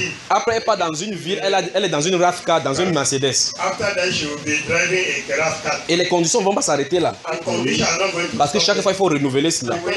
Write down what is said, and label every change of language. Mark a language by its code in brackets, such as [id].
[fr] Après, elle part dans une ville, elle est dans une RAV car, dans une Mercedes. [en] After that, she will be driving a RAV car. [fr] Et les conditions ne vont pas s'arrêter là. Parce que chaque fois, il faut renouveler cela.